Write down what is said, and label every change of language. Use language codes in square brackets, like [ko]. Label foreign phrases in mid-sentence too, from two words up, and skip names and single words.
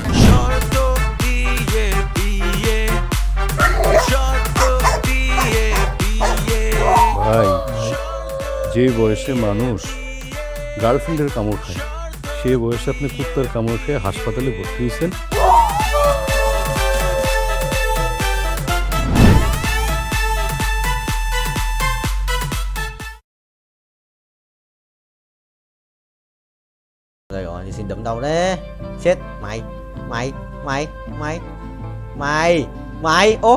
[bn] শর্ত দিয়ে বিয়ে শর্ত দিয়ে বিয়ে ভাই যে বয়সে মানুষ গার্লফ্রেন্ডের কামড় খায় সেই বয়সে আপনি কুত্তার কামড় খেয়ে হাসপাতালে ভর্তি হয়েছেন। [vi] Rồi rồi thì xin đấm đầu đấy. Chết mày. Mày. Mày. Mày. Mày. Mày. Ô.